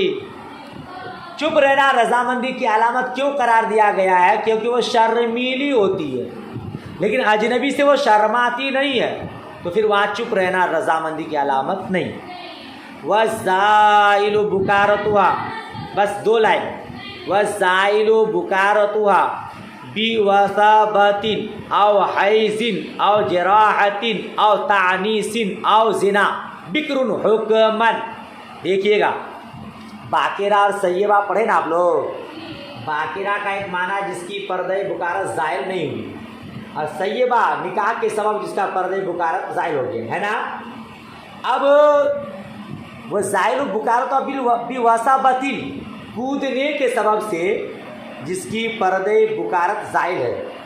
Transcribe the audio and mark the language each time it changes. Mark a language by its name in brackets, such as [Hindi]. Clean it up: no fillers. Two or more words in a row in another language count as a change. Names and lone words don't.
[Urdu] چپ رہنا رضامندی کی علامت کیوں قرار دیا گیا ہے؟ کیونکہ وہ شرمیلی ہوتی ہے، لیکن اجنبی سے وہ شرماتی نہیں ہے، تو پھر وہاں چپ رہنا رضامندی کی علامت نہیں۔ [Arabic] وَالزَّائِلُ بُكَارَتُهَا، [Urdu] بس 2 لائن، [Arabic] وَالزَّائِلُ بُكَارَتُهَا بِوَثَابَةٍ او حیض او جراحة او تعنیس او زنا بکر حکمن۔ [Urdu] دیکھیے گا باقرہ اور سیبہ پڑھے نا آپ لوگ، باقرہ کا ایک معنی جس کی پردہ بکارت زائل نہیں ہوئی، اور سیبہ نکاح کے سبب جس کا پردہ بکارت زائل ہو گیا، ہے نا۔ اب وہ زائل بکارت بِوَثَابَةٍ، کودنے کے سبب سے جس کی پردے بکارت زائل ہے.